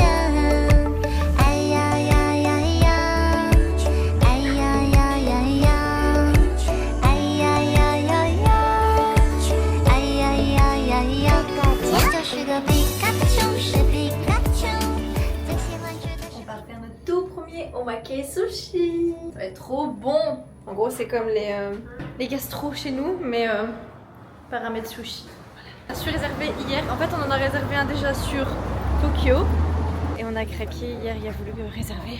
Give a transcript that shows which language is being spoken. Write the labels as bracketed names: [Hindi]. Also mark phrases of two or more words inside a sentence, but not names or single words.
[Chinese] 哎呀呀呀呀，哎呀呀呀呀，哎呀呀呀呀，哎呀呀呀呀，我就是个皮卡丘，是皮卡丘，最喜欢吃的是。 [French] On va faire notre tout premier omake sushi. Ça va être trop bon. En gros, c'est comme les gastro chez nous, mais paramètre sushi. On a su réserver hier. En fait, on en a réservé un déjà sur Tokyo. Et on a craqué hier. Il a voulu réserver.